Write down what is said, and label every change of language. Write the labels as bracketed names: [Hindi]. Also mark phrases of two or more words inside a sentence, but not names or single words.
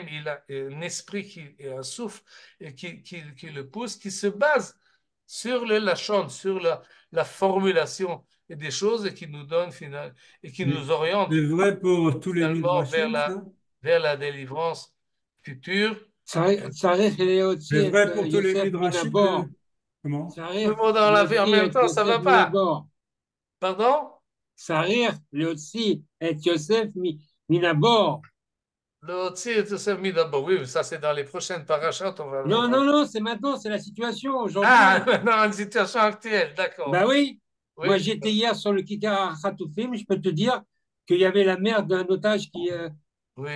[French] Il a un esprit qui est un souffle et qui le pousse, qui se base sur le lachon, sur la formulation et des choses et qui nous donne et qui nous oriente C'est vrai pour tous les finalement midrashim, ça? vers la délivrance future. [Hebrew] צריך [French] C'est [Hebrew] להוציא את [French] vrai pour tous les [Hebrew] יוסף מן [French] midrashim [Hebrew] הבור. [French] comment? Tout le [Hebrew] צריך [French] monde en l'a fait en [Hebrew] להוציא [French] même [Hebrew] את [French] temps, ça va [Hebrew] יוסף מן [French] pas. [Hebrew] הבור. [French] Pardon? [Hebrew] צריך להוציא את יוסף מן הבור. [French] Oui, ça c'est dans les prochaines parachutes. Non, non, non, c'est maintenant, c'est la situation aujourd'hui. Ah, dans une situation actuelle, d'accord. Bah oui. Oui. Moi, j'étais hier sur le Kikar Khatoufim, je peux te dire qu'il y avait la mère d'un otage Oui.